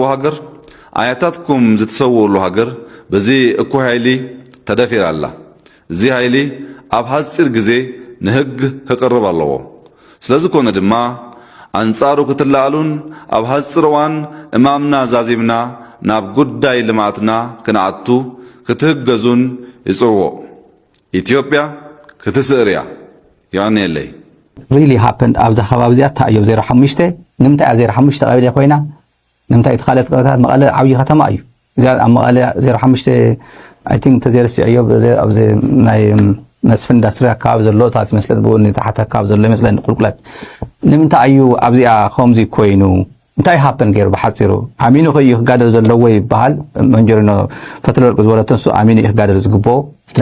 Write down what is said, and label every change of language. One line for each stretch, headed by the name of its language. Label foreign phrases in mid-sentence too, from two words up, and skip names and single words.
Tigrinya: ሃገር ኣያታትኩም ዝተሰውኡሉ ሃገር በዚ እኩይ ሓይሊ ተደፊራ ኣላ። እዚ ሓይሊ ኣብ ሓፂር ግዜ ንሕጊ ክቕርብ ኣለዎ። ስለዝኾነ ድማ ኣንጻሩ ክትለኣሉን ኣብ ሓፂር እዋን እማምና ዛዚምና ናብ ጉዳይ ልምዓትና ክንኣቱ ክትህገዙን ይጽውዕ። ኢትዮጵያ ክትስዕር እያ ይቐኒየለይ።
English: really happened
Tigrinya: ኣብዛ ከባቢ እዚኣ እንታይ እዮም 05 ንምንታይ 05 ቀበሌ ኮይና ንምንታይ እትኻለት ቀበታት መቐለ ዓብዪ ከተማ እዩ። እዚኣ ኣብ መቐለ 05
English: I think
Tigrinya: ተዘይርስዕዮ ኣብዚ ናይ መስፍን ኢንዳስትሪ ኣካባቢ ዘሎ ታት መስለን ብኡን ታሕቲ ኣካባቢ ዘሎ ይመስለኒ ቁልቁለት ንምንታይ እዩ ኣብዚኣ ከምዚ ኮይኑ እንታይ ሃፕን ገይሩ ብሓፂሩ ኣሚኑ ኸዩ ክጋደል ዘለዎ ይበሃል መንጀሪኖ ፈትለወርቂ ዝበለቶ ንሱ ኣሚኑ እዩ ክጋደል ዝግብኦ እቲ